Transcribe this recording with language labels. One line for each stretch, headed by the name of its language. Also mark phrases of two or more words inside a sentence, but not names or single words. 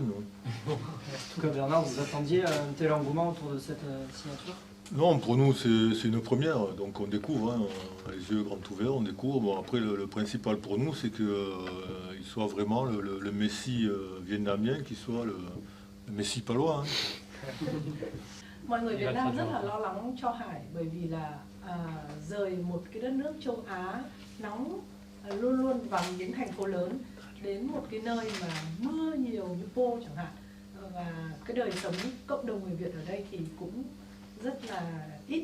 French: En tout cas, Bernard, vous attendiez un tel engouement autour de cette signature? Non, pour nous, c'est une première, donc on découvre, hein, les yeux grands ouverts, on découvre. Bon, après, le principal pour nous, c'est qu'il soit vraiment le Messi vietnamien, qui soit le Messi palois. Hein.
Vietnamese: Mọi người Việt Nam rất là lo lắng cho Hải, bởi vì là rời một cái đất nước châu Á nóng, luôn luôn vào những thành phố lớn, đến một cái nơi mà mưa nhiều như Po chẳng hạn, và cái đời sống cộng đồng người Việt ở đây thì cũng rất là ít.